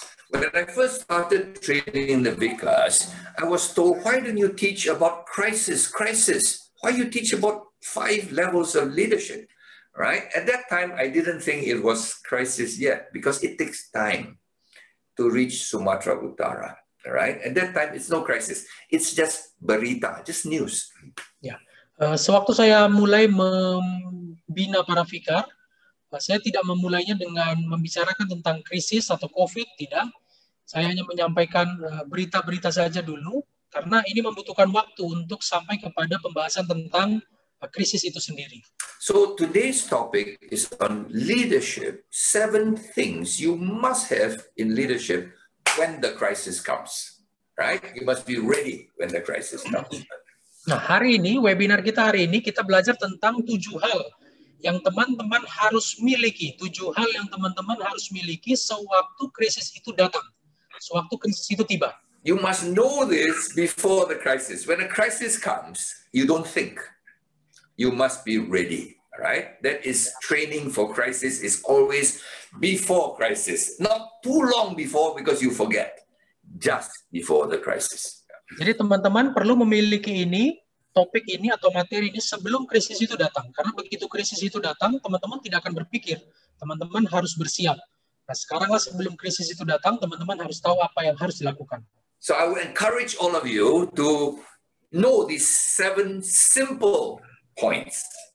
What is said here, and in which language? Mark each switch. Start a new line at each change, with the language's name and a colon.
English: When I first started training the vicars, I was told, why don't you teach about crisis? Why you teach about 5 levels of leadership, right? At that time, I didn't think it was crisis yet because it takes time to reach Sumatra Utara, right? At that time, it's no crisis. It's just berita, just news.
Indonesian: Ya, sewaktu saya mulai membina para vikar, saya tidak memulainya dengan membicarakan tentang krisis atau COVID, tidak. Saya hanya menyampaikan berita-berita saja dulu, karena ini membutuhkan waktu untuk sampai kepada pembahasan tentang krisis itu sendiri.
English: So today's topic is on leadership. 7 things you must have in leadership when the crisis comes, right? You must be ready when the crisis comes.
Indonesian: Nah, hari ini, webinar kita hari ini, kita belajar tentang 7 hal yang teman-teman harus miliki, 7 hal yang teman-teman harus miliki sewaktu krisis itu datang, sewaktu krisis itu tiba.
English: You must know this before the crisis. When a crisis comes, you don't think. You must be ready, right? That is training for crisis is always before crisis. Not too long before because you forget. Just before the crisis.
Indonesian: Jadi teman-teman perlu memiliki ini, topik ini atau materi ini sebelum krisis itu datang. Karena begitu krisis itu datang, teman-teman tidak akan berpikir. Teman-teman harus bersiap. Nah, sekaranglah sebelum krisis itu datang, teman-teman harus tahu apa yang harus dilakukan.
English: So I will encourage all of you to know these 7 simple points.